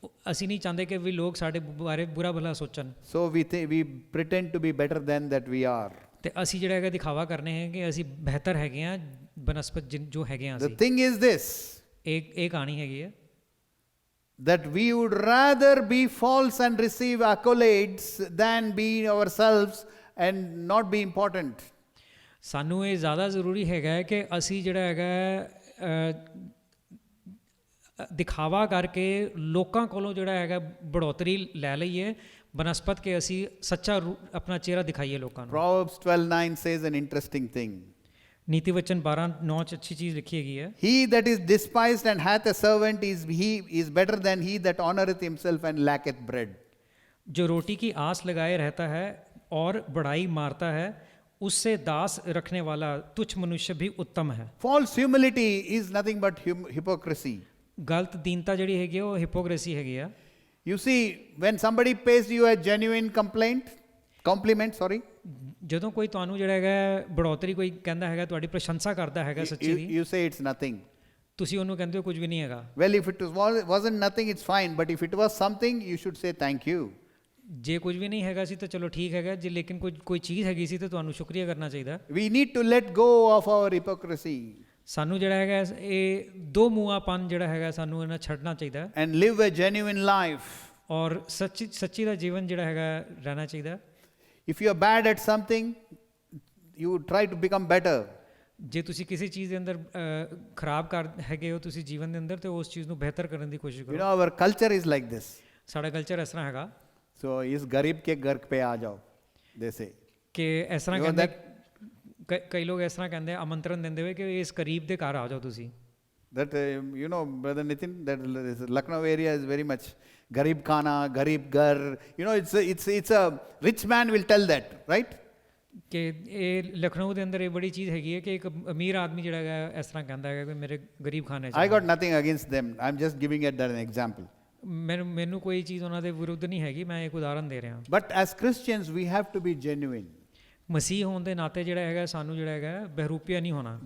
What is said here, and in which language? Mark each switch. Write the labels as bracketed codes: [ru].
[pa] ਅਸੀਂ ਨਹੀਂ ਚਾਹੁੰਦੇ ਕਿ ਵੀ ਲੋਕ ਸਾਡੇ ਬਾਰੇ ਬੁਰਾ ਭਲਾ ਸੋਚਣ, [en] So we pretend to be better than that we are. [pa] ਤੇ ਅਸੀਂ ਜਿਹੜਾ ਹੈਗਾ ਦਿਖਾਵਾ ਕਰਨੇ ਹੈ ਕਿ ਅਸੀਂ ਬਿਹਤਰ ਹੈਗੇ ਆ ਬਨਸਪਤ ਜੋ ਹੈਗੇ ਆ [en] The [pa] ਅਸੀਂ। [en] thing is this, [pa] ਇਹ ਕਹਾਣੀ ਹੈਗੀ ਹੈ [en] that we would rather be false and receive accolades than be ourselves and not be important. [pa] ਸਾਨੂੰ ਇਹ ਜ਼ਿਆਦਾ ਜ਼ਰੂਰੀ ਹੈਗਾ ਹੈ ਕਿ ਅਸੀਂ ਜਿਹੜਾ ਹੈਗਾ ਦਿਖਾਵਾ ਕਰਕੇ ਲੋਕਾਂ ਕੋਲੋਂ ਜਿਹੜਾ ਹੈਗਾ ਬੜੋਤਰੀ ਲੈ ਲਈਏ ਬਨਸਪਤ ਕਿ ਅਸੀਂ ਸੱਚਾ ਆਪਣਾ ਚਿਹਰਾ ਦਿਖਾਈਏ ਲੋਕਾਂ ਨੂੰ। [en] Proverbs 12:9 says an interesting thing. [pa] ਨੀਤੀ ਵਚਨ 12:9 ਚ ਅੱਛੀ ਚੀਜ਼ ਲਿਖੀ ਹੈਗੀ ਹੈ। [en] He that is despised and hath a servant is better than he that honoreth himself and lacketh bread. [hi] जो रोटी की आस लगाए रहता है और बड़ाई मारता है, उससे दास रखने वाला तुच्छ मनुष्य भी उत्तम है। [en] False humility is nothing but hypocrisy. [pa] ਗਲਤ ਦੀਨਤਾ ਜਿਹੜੀ ਹੈਗੀ ਆ, ਉਹ ਹਿਪੋਕ੍ਰੇਸੀ ਹੈਗੀ ਆ। [en] You see, when somebody pays you a genuine compliment, sorry, [pa] ਜਦੋਂ ਕੋਈ ਤੁਹਾਨੂੰ ਜਿਹੜਾ ਹੈਗਾ ਬੜੋਤਰੀ ਕੋਈ ਕਹਿੰਦਾ ਹੈਗਾ, ਤੁਹਾਡੀ ਪ੍ਰਸ਼ੰਸਾ ਕਰਦਾ ਹੈਗਾ ਸੱਚੀ ਦੀ, [en] you say it's nothing. [pa] ਤੁਸੀਂ ਉਹਨੂੰ ਕਹਿੰਦੇ ਹੋ ਕੁਝ ਵੀ ਨਹੀਂ ਹੈਗਾ। [en] Well, if it wasn't nothing, it's fine. But if it was something, you should say thank you. [pa] ਜੇ ਕੁਝ ਵੀ ਨਹੀਂ ਹੈਗਾ ਸੀ ਤਾਂ ਚਲੋ ਠੀਕ ਹੈਗਾ, ਜੇ ਲੇਕਿਨ ਕੋਈ ਚੀਜ਼ ਹੈਗੀ ਸੀ ਤਾਂ ਤੁਹਾਨੂੰ ਸ਼ੁਕਰੀਆ ਕਰਨਾ ਚਾਹੀਦਾ। [en] We need to let go of our hypocrisy [pa] ਸਾਨੂੰ ਜਿਹੜਾ ਹੈਗਾ ਇਹ ਦੋ ਮੂੰਹਾਪਨ ਜਿਹੜਾ ਹੈਗਾ ਸਾਨੂੰ ਇਹਨਾਂ ਛੱਡਣਾ ਚਾਹੀਦਾ [en] and live a genuine life. [pa] ਔਰ ਸੱਚੀ ਦਾ ਜੀਵਨ ਜਿਹੜਾ ਹੈਗਾ ਰਹਿਣਾ ਚਾਹੀਦਾ। [en] If you are bad at something, you try to become better. [pa] ਜੇ ਤੁਸੀਂ ਕਿਸੇ ਚੀਜ਼ ਦੇ ਅੰਦਰ ਖਰਾਬ ਕਰ ਹੈਗੇ ਹੋ ਤੁਸੀਂ ਜੀਵਨ ਦੇ ਅੰਦਰ, ਤੇ ਉਸ ਚੀਜ਼ ਨੂੰ ਬਿਹਤਰ ਕਰਨ ਦੀ ਕੋਸ਼ਿਸ਼ [en] You [pa] ਕਰੋ। [en] know, our culture is like this. [pa] ਸਾਡਾ ਕਲਚਰ ਇਸ ਤਰ੍ਹਾਂ ਹੈਗਾ [hi] So, is garib ke ghar pe aa jao, [en] they say. [pa] ਕਿ ਇਸ ਤਰ੍ਹਾਂ [en] You know [pa] ਕਹਿੰਦੇ ਕਈ ਲੋਕ ਇਸ ਤਰ੍ਹਾਂ ਕਹਿੰਦੇ ਆਮੰਤਰਣ ਦਿੰਦੇ ਹੋਏ ਕਿ ਇਸ ਕਰੀਬ ਦੇ ਘਰ ਆ ਜਾਓ ਤੁਸੀਂ। [en] That, you know, Brother Nitin, that Lucknow area is very much garib khana, garib ghar. You know, it's a rich man will tell that, right? [pa] ਕਿ ਇਹ ਲਖਨਊ ਦੇ ਅੰਦਰ ਇਹ ਬੜੀ ਚੀਜ਼ ਹੈਗੀ ਹੈ ਕਿ ਇੱਕ ਅਮੀਰ ਆਦਮੀ ਜਿਹੜਾ ਹੈਗਾ ਇਸ ਤਰ੍ਹਾਂ ਕਹਿੰਦਾ ਹੈਗਾ ਕਿ ਮੇਰੇ ਗਰੀਬ ਖਾਨੇ 'ਚ। [en] I got nothing against them. I'm just giving it an example. [pa] ਮੈਨੂੰ ਕੋਈ ਚੀਜ਼ ਉਹਨਾਂ ਦੇ ਵਿਰੁੱਧ ਨਹੀਂ ਹੈਗੀ, ਮੈਂ ਇੱਕ ਉਦਾਹਰਨ ਦੇ ਰਿਹਾ। [en] But as Christians, we have to be genuine. [pa] ਮਸੀਹ ਹੋਣ ਦੇ ਨਾਤੇ ਜਿਹੜਾ ਹੈਗਾ ਸਾਨੂੰ ਜਿਹੜਾ ਹੈਗਾ ਬਹਿਰੂਪੀਆ ਨਹੀਂ ਹੋਣਾ।